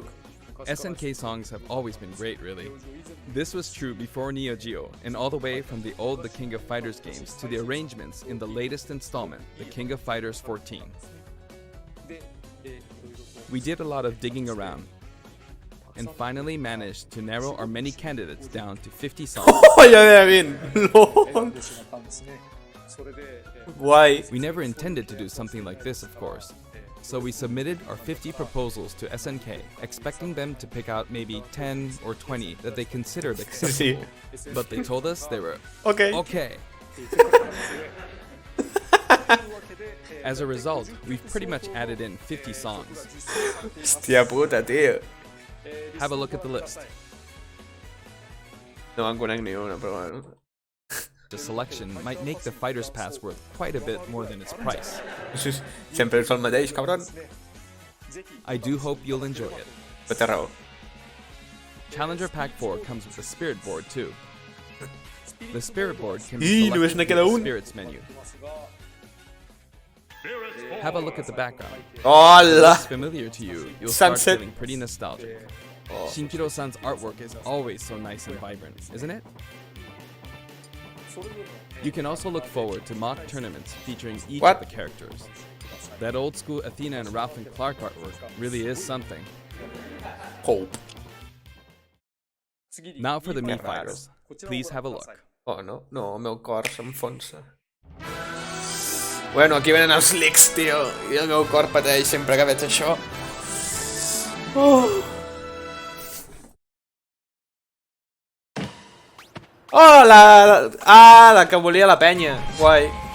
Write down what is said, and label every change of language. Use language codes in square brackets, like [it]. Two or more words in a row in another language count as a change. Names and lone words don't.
[en] SNK songs have always been great, really. This was true before Neo Geo, and all the way from the old The King of Fighters games to the arrangements in the latest installment, The King of Fighters 14. We did a lot of digging around, and finally managed to narrow our many candidates down to 50 songs. [es] Oh, ya ve bien. [en] Lol. Why? We never intended to do something like this, of course. So we submitted our 50 proposals to SNK, expecting them to pick out maybe 10 or 20 that they considered acceptable. But they told us they were okay. As a result, we've pretty much added in 50 songs. [ca] Hòstia puta, tio. [en] Have a look at the list. [ca] No me'n conec ni una, però bueno. [en] The selection might make the Fighter's Pass worth quite a bit more than its price. [ca] Sempre és el mateix, cabron. [en] I do hope you'll enjoy it. [ca] Però té raó. [en] Challenger Pack 4 comes with a Spirit Board too. The Spirit Board can be [ca] només [en] selected [ca] n'hi [en] through [ca] queda [en] the [ca] un. [en] Spirits menu. Have a look at the background. Hola! If it's familiar to you, you'll start Sunset. feeling pretty nostalgic. Shinkiro-san's artwork is always so nice and vibrant, isn't it? You can also look forward to mock tournaments featuring each of the characters. That old school Athena and Ralph and Clark artwork really is something. Hope. Now for the Mii Fighters. Please have a look. [ca] Oh, no. No, el meu cor s'enfonsa. Bueno, aquí venen els leaks, tio. I el meu cor pateix sempre que veig això. Oh, la que volia la penya. Guai.